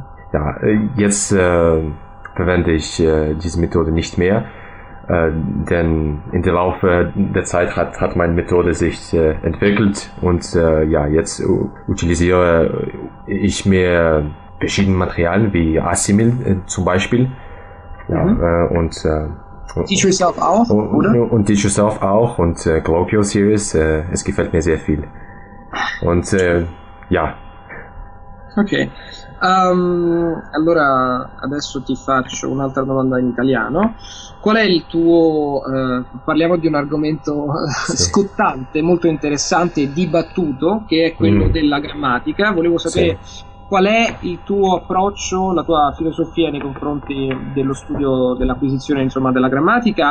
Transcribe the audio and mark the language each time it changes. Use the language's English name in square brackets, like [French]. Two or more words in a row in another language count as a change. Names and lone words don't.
[German] Ja, jetzt verwende ich diese Methode nicht mehr, denn in der Laufe der Zeit hat meine Methode sich entwickelt, und jetzt utilisiere ich mehr verschiedene Materialien wie Assimil zum Beispiel. Ja, und Teach Yourself auch, oder? Und Teach Yourself auch, und Colloquial Series, es gefällt mir sehr viel. Und ja. [Italian] Ok, allora adesso ti faccio un'altra domanda in italiano. Qual è il tuo, parliamo di un argomento scottante, molto interessante e dibattuto, che è quello della grammatica. Volevo sapere qual è il tuo approccio, la tua filosofia nei confronti dello studio, dell'acquisizione, insomma, della grammatica.